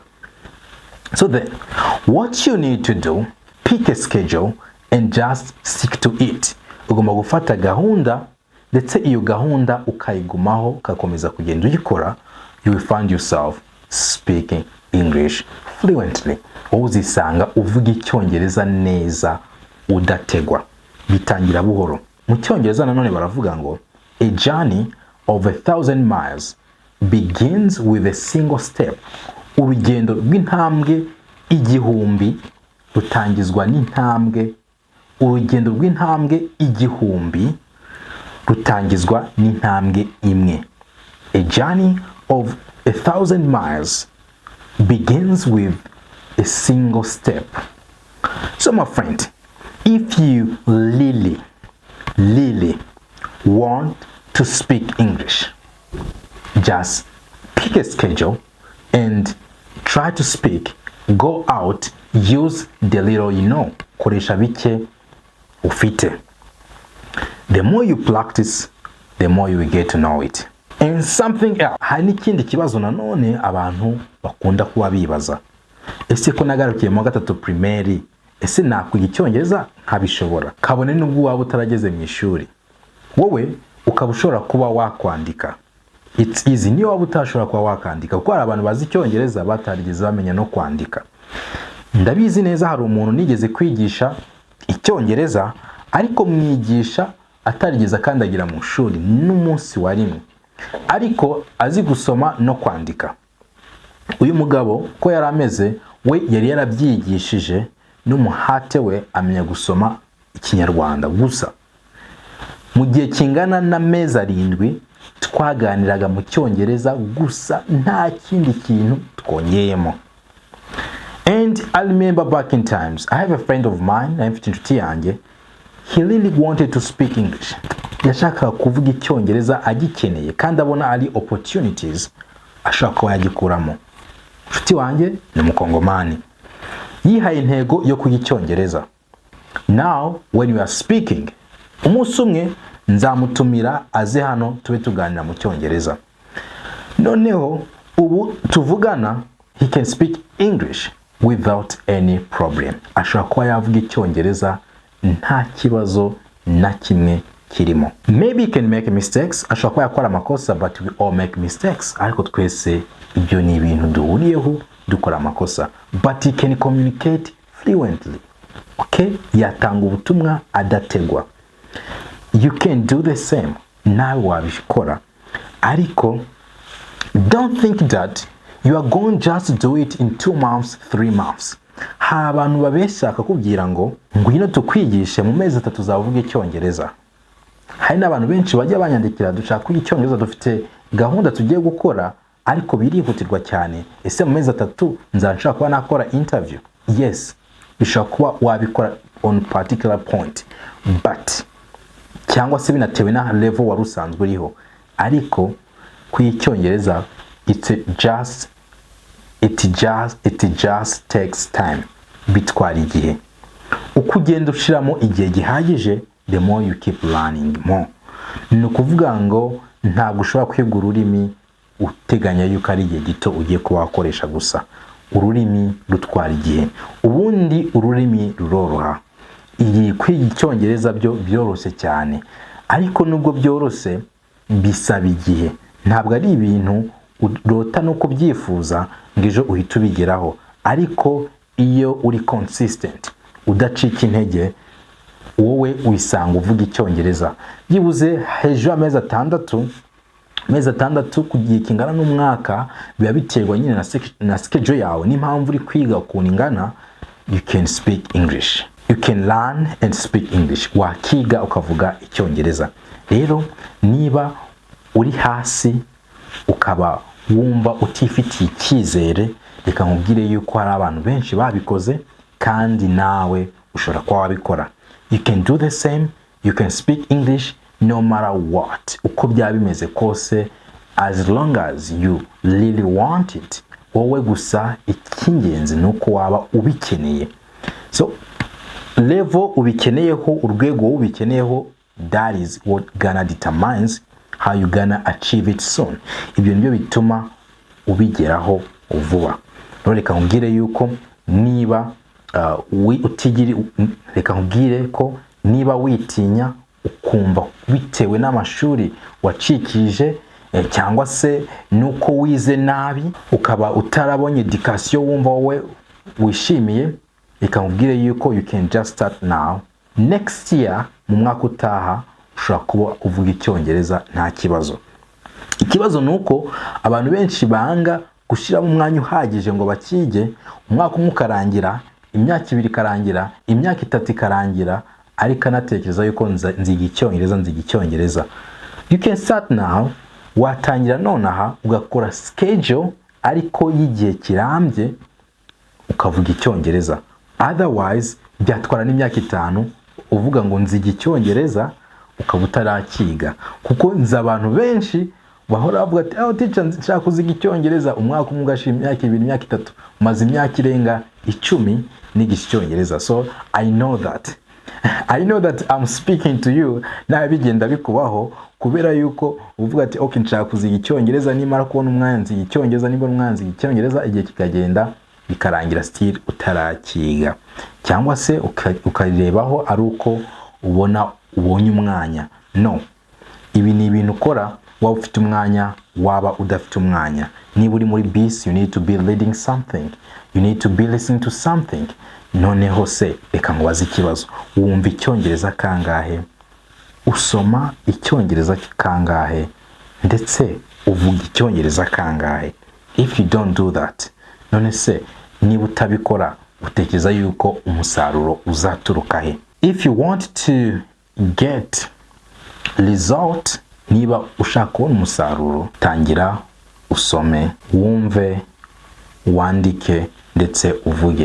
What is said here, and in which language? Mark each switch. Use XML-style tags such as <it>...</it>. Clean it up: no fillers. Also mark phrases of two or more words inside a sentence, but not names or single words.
<en>So then, what you need to do, pick a schedule and just stick to it.</en> <rw>Ugomba gufata gahunda, ndetse iyo gahunda ukayigumaho, ukakomeza kugenda uyikora,</rw> <en>you will find yourself speaking English fluently.</en> <rw>Uzisanga uvuga Icyongereza neza udategwa. Bitangira buhoro. Mu Cyongereza nanone baravuga ngo</rw> <en>a journey of 1,000 miles begins with a single step.</en> <rw>Urugendo rw'intambwe igihumbi rutangizwa n'intambwe. Urugendo rw'intambwe igihumbi rutangizwa n'intambwe imwe.</rw> <en>A journey of 1,000 miles begins with a single step. So my friend, if you really want to speak English, just pick a schedule and try to speak. Go out, use the little you know.</en> <rw>Koresha bike ufite.</rw> <en>The more you practice, the more you will get to know it. And something else,</en> <rw>hari n'ikindi kibazo nanone abantu bakunda kuba bibaza. Ese ko nagarukiye mu gatatu primaire, ese nakwiga Icyongereza nkabishobora? Kabone nubwo waba utarageze mu ishuri, wowe ukaba ushobora kuba wakwandika. it's easy niyo waba utashobora kuba wakandika kuko hari abantu bazi icyongereza batarigeze bamenya no kwandika. Ndabizi neza hari umuntu nigeze kwigisha icyongereza ariko mwigisha atarigeze akandagira mu shuri n'umunsi wa rimwe ariko azi gusoma no kwandika. Uyu mugabo ko yari ameze we yari yarabyigishije n'umuhate we amenya gusoma ikinyarwanda gusa. Mu gihe kingana n'amezi 7 twaganiraga mu cyongereza gusa nta kindi kintu twongeyemo.</rw> <en>And I remember back in times, I have a friend of mine, I'm</en> <rw>inshuti yanjye,</rw> <en>he really wanted to speak English.</en> <rw>Yashakaga kuvuga icyongereza agikeneye kandi abona ari opportunities ashaka kuba yagikuramo. Inshuti wanjye ni Mukongomani. Yihaye intego yo kugira icyongereza.</rw> <en>Now when we are speaking,</en> <rw>umunsi umwe nzamutumira aze hano tube tuganira mu cyongereza. Noneho ubu tuvugana,</rw> <en>he can speak English without any problem.</en> <rw>Ashobora kuba yavuga icyongereza nta kibazo na kimwe kirimo.</rw> <en>Maybe he can make mistakes,</en> <rw>ashobora kuba yakora amakosa,</rw> <en>but we all make mistakes.</en> <rw>Ariko twese ibyo ni ibintu duhuriyeho dukora amakosa.</rw> <en>But he can communicate fluently. Okay?</en> <rw>Yatanga ubutumwa adategwa.</rw> <en>You can do the same.</en> <rw>Nawe wabikora.</rw> <en>Ariko don't think that you are going just to do it in 2 months, 3 months.</en> <rw>Ha abantu babeshaka kubwira ngo ngwino tukwigishe mu mezi 3 zavuga icyongereza. Hari n'abantu benshi bajya banyandikira dushaka kwiga icyongereza dufite gahunda tugiye gukora ariko birihutirwa cyane. Ese mu mezi 3 nzanshaka kuba nakora interview? Yes, bishobora kuba wabikora</rw> <en>on particular point,</en> <rw>but cyangwa se binatewe na level wari usanzwe uriho. Ariko kwiga icyongereza</rw> <en>it just takes time.</en> <rw>Bitwara igihe. Uko ugenda ushiramo igihe gihagije,</rw> <en>the more you keep learning more.</en> <rw>Ni ukuvuga ngo ntabwo ushobora kwiga ururimi uteganya yuko ari igihe gito ugiye kuba wakoresha gusa. Ururimi rutwara igihe. Ubundi ururimi ruroroha. Iyi kwiga icyongereza byo byoroshye cyane. Ariko nubwo byoroshye bisaba igihe. Ntabwo ari ibintu urota no kubyifuza ngijo uhita ubigeraho. Ariko iyo uri consistent, udacika intege, wowe wisanga uvuga icyongereza. Byibuze hejuru amezi 6 kugiye kingana n'umwaka, biba biterwa nyine na schedule yawe n'impamvu uri kwiga ukuntu ingana.</rw> <en>You can speak English. You can learn and speak English.</en> <rw>Wakiga ukavuga icyongereza. Rero niba uri hasi ukaba wumva utifitiye icyizere, reka nkubwire yuko hari abantu benshi babikoze kandi nawe ushobora kuba wabikora.</rw> <en>You can do the same. You can speak English no matter what.</en> <rw>Uko byaba bimeze kose,</rw> <en>as long as you really want it.</en> <rw>Wowe gusa icyingenzi nuko waba ubikeneye.</rw> <en>So level</en> <rw>ubikeneyeho, urwego ubikeneyeho,</rw> <en>that is what gonna determines how you gonna achieve it soon.</en> <rw>Ibyo nibyo bituma ubigeraho vuba. Reka nkubwire yuko niba reka nkubwire ko niba witinya ukumva bitewe n'amashuri wacikije cyangwa se nuko wize nabi ukaba utarabonye education wumva wowe wishimiye, reka nkubwire yuko</rw> <en>you can just start now. Next year</en> <rw>mu mwaka utaha ushobora kuba uvuga icyongereza nta kibazo. Ikibazo nuko abantu benshi banga gushira mu mwanya uhagije ngo bakige. Umwaka umwe ukarangira, imyaka 2 ikarangira, imyaka 3 ikarangira, ariko anatekereza yuko nziga icyongereza.</rw> <en>You can start now.</en> <rw>Watangira nonaha ugakora schedule ariko y'igihe kirambye ukavuga icyongereza. Otherwise byatwara n'imyaka 5 uvuga ngo nziga icyongereza ukaba utarakiga. Kuko nza abantu benshi bahora bavuga ati teacher nshaka kuziga icyongereza, umwaka umwe ugashira imyaka 2 imyaka 3 maze imyaka irenga 10 nigisha icyongereza.</rw> <en>So I know that I'm speaking to you.</en> <rw>Na bigenda bikubaho kubera yuko uvuga ati okay nshaka kuziga icyongereza, nimara kubona umwanya nziga icyongereza, niba umwanya nziga icyongereza, igihe kikagenda bikarangira still utarakiga, cyangwa se ukarebaho ari uko ubonye umwanya. No, ibi ni ibintu ukora waba ufite umwanya waba udafite umwanya. Niba uri muri bisi,</rw> <en>you need to be reading something, you need to be listening to something.</en> <rw>Noneho se reka nkubaze ikibazo, wumva icyongereza kangahe, usoma icyongereza kangahe, ndetse uvuga icyongereza kangahe?</rw> <en>If you don't do that,</en> <rw>none se niba utabikora utekereza yuko umusaruro uzaturuka he?</rw> <en>If you want to get result,</en> <rw>niba ushaka kubona umusaruro, tangira usome, wumve, wandike ndetse uvuge.</rw>